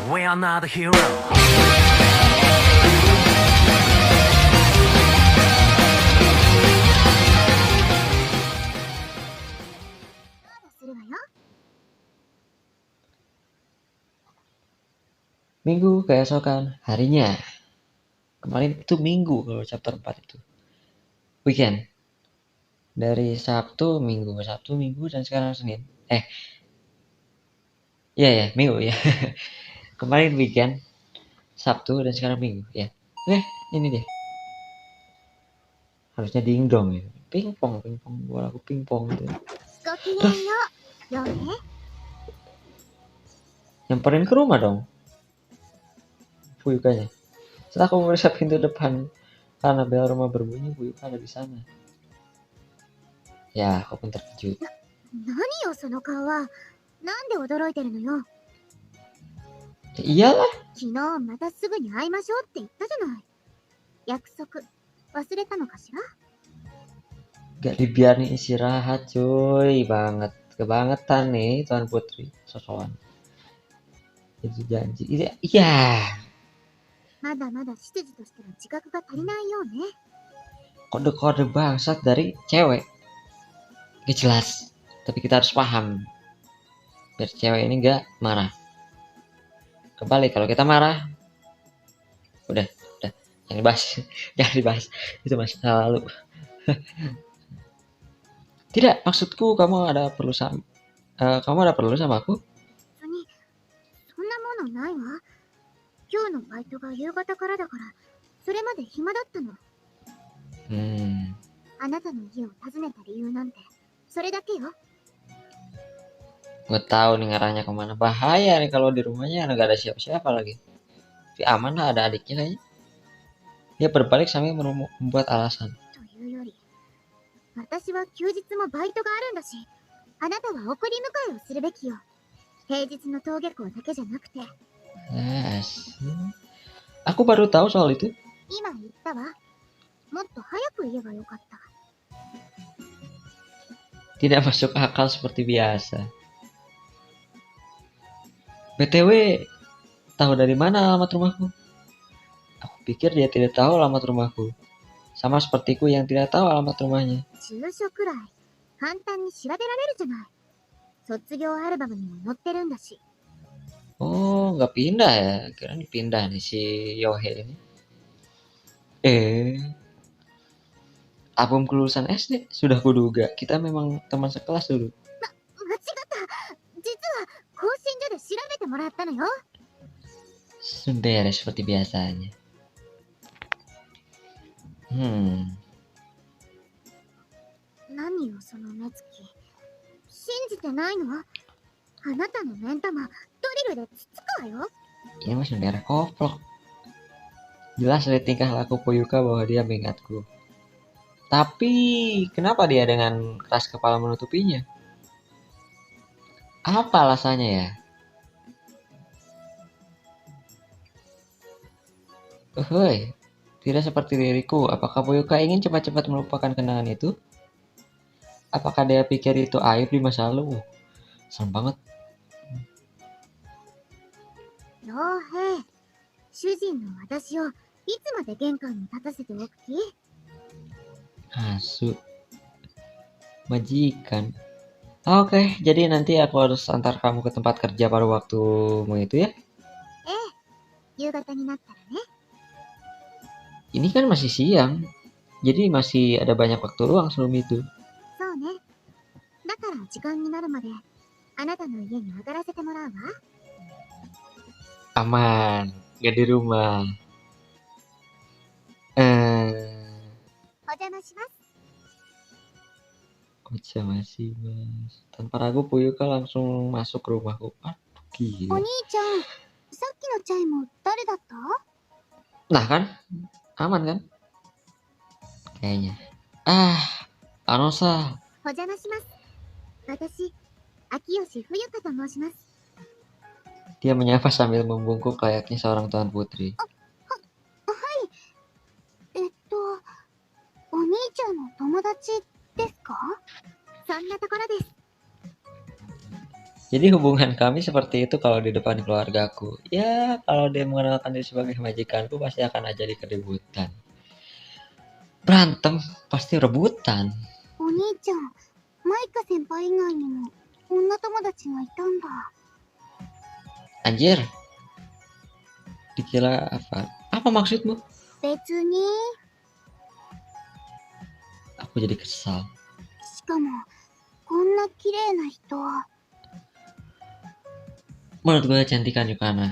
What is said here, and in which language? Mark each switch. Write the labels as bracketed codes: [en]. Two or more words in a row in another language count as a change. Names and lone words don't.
[en] are not a hero. [ja] するわよ。 [id] Minggu keesokan harinya. Kemarin itu minggu kalau chapter 4 itu. Weekend. Dari Sabtu, Minggu, dan sekarang Senin. Iya, Minggu ya. Kemarin weekend, Sabtu dan sekarang Minggu ya. Ini deh. Harusnya dingdong ya. Pingpong, bola aku pingpong gitu. [ja] ごきげんよう。ようね。 [id] Nyamperin ke rumah dong. Fuyukanya. Setelah aku memeriksa pintu depan karena bel rumah berbunyi, Fuyuka ada di sana. Ya, aku pun terkejut. [ja] 何よその顔は。なんで驚いてるのよ。 [id] Ya, iyalah. [ja] 昨日またすぐに会いましょうって言ったじゃない。約束忘れたのかしら。 [id] Gak dibiarin istirahat cuy. Kebangetan nih Tuan Putri. Sosokan. Itu janji. Iya. [ja] まだまだ執事としての自覚が足りないようね。 [id] Kode-kode bangsat dari cewek. Gak jelas. Tapi kita harus paham. Biar cewek ini gak marah. Kembali kalau kita marah. Udah. Jangan dibahas. Itu masa lalu. Tidak, maksudku kamu ada perlu sama aku? [ja] そに、そんなものないわ。今日のバイトが夕方からだから、それまで暇だったの。あなたの家を訪ねた理由なんて、それだけよ。 [id] Gue tahu nih ngarahnya kemana. Bahaya nih kalau di rumahnya nggak ada siapa-siapa lagi. Tapi aman lah, ada adiknya kayaknya. Dia berbalik sambil membuat alasan. [ja] というより、私は休日もバイトがあるんだし、あなたは送り迎えをするべきよ。平日の登下校だけじゃなくて。 [id] Aku baru tahu soal itu. [ja] 今言ったわ。もっと早く言えばよかった。 [id] Tidak masuk akal seperti biasa. BTW, tahu dari mana alamat rumahku? Aku pikir dia tidak tahu alamat rumahku. Sama sepertiku yang tidak tahu alamat rumahnya. [ja] 住所くらい簡単に調べられるじゃない。卒業アルバムにも載ってるんだし。 [id] Oh, nggak pindah ya? Kira pindah nih si Yohei ini. Album kelulusan SD sudah kuduga. Kita memang teman sekelas dulu. [ja] 間違った。実は更新所で調べてもらったのよ。 [id] Sudah seperti biasanya. [ja] 何よその目つき。信じてないの？あなたの目ん玉ドリルでつつくわよ。 [id] Ini masih daerah koplok. Jelas dari tingkah laku Fuyuka bahwa dia mengingatku. Tapi kenapa dia dengan keras kepala menutupinya? Apa alasannya ya? Tidak seperti diriku. Apakah Fuyuka ingin cepat-cepat melupakan kenangan itu? Apakah dia pikir itu aib di masa lalu? Serem banget. [ja] 傭兵、主人の私をいつまで玄関に立たせておく気？ [id] Asu. Majikan. Oke, jadi nanti aku harus antar kamu ke tempat kerja pada waktumu itu ya? [ja] 夕方になったらね。 [id] Ini kan masih siang. Jadi masih ada banyak waktu luang sebelum itu. [ja] そうね。だから時間になるまであなたの家に上がらせてもらうわ。 [id] Aman, gak di rumah. [ja] お邪魔します。 [id] Masih mas. Tanpa ragu Fuyuka langsung masuk ke rumahku. Aduh, [ja] お [id] gila. [ja] 兄ちゃん、さっきのチャイム誰だった？ [id] Nah kan, aman kan? Kayaknya. [ja] Anosa. お邪魔します。私、秋吉冬香と申します。 [id] Dia menyapa sambil membungkuk layaknya seorang tuan putri. [ja] お兄ちゃんの友達ですか？そんなところです。 [id] Jadi hubungan kami seperti itu kalau di depan keluargaku. Ya, kalau dia mengenalkan diri sebagai majikanku pasti akan jadi keributan. Berantem, pasti rebutan. [ja] お兄ちゃん、マイカ先輩以外にも女友達がいたんだ。 [id] Anjir, dikira apa? Apa maksudmu? [ja] 別に。 [id] Aku jadi kesal. [ja] しかも、こんな綺麗な人。 [id] Menurut gue cantikan Yukana.